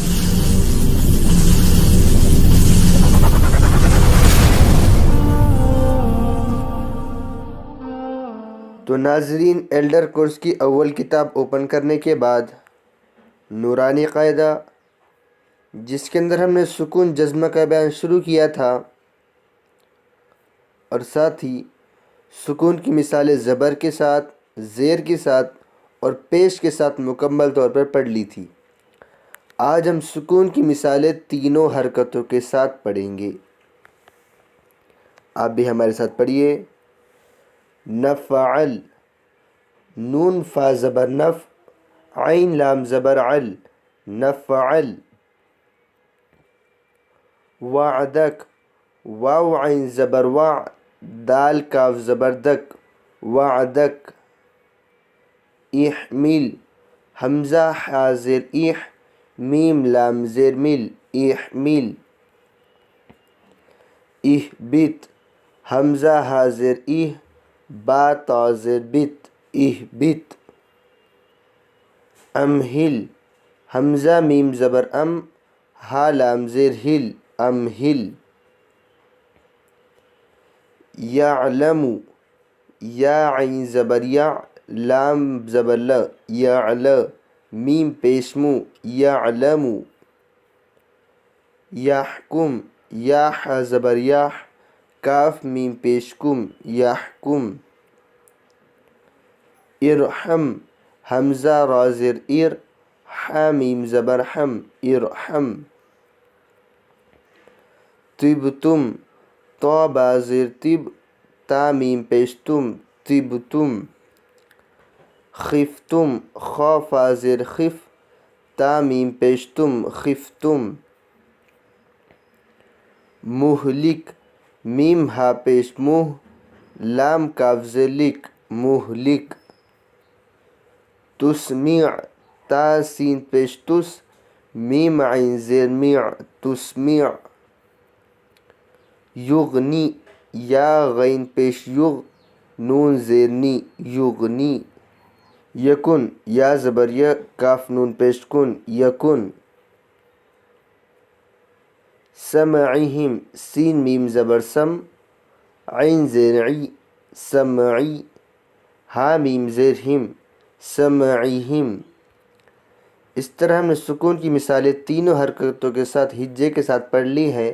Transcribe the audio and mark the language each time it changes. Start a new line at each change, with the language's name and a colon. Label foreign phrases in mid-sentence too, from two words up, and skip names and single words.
Urdu: تو ناظرین، ایلڈر کورس کی اول کتاب اوپن کرنے کے بعد نورانی قاعدہ، جس کے اندر ہم نے سکون جزمہ کا بیان شروع کیا تھا، اور ساتھ ہی سکون کی مثالیں زبر کے ساتھ، زیر کے ساتھ اور پیش کے ساتھ مکمل طور پر پڑھ لی تھی۔ آج ہم سکون کی مثالیں تینوں حرکتوں کے ساتھ پڑھیں گے۔ آپ بھی ہمارے ساتھ پڑھیے۔ نفعل، نون فا زبر نف، عین لام زبر عل، نفعل۔ وعدک، واو عین زبر وع، دال کاف زبر دک، وعدک۔ احمل، حمزہ حاضر اح، میم لام زیر مل، احمل۔ اہبت، حمزہ حاضر اہ، با تا زیر بت، اہبت۔ امہل، حمزہ میم زبر ام، ہا لام زیر ہل، امہل۔ یعلم، یا عین زبر یا، لام زبر ل، یعل، میم پیش مو، یعلم۔ یحکم، یا ح زبر یا، کاف میم پیش کم، یحکم۔ ارحم، حمزہ را زیر ار، ح میم زبر حم، ارحم۔ طبتم، طا با زیر طب، تا میم پیش تم، طبتم۔ خفتم، خا فا زیر خف، تا میم پیش تم، خفتم۔ مہلک، میم ہا پیش مہ، لام کاف زیر لک، مہلک۔ تسمیع، تا سین پیش تس، میم عین زیر میع، تسمیع۔ یغنی، یا غین پیش یغ، نون زیر نی، یغنی۔ یکن، یا زبر یا، کاف نون پیش کن، یکن۔ سمعہم، سین میم زبر سم، عین زیر عی، سمعی۔ ہا میم زیر ہم، سمعہم۔ اس طرح ہم نے سکون کی مثالیں تینوں حرکتوں کے ساتھ ہجے کے ساتھ پڑھ لی ہیں۔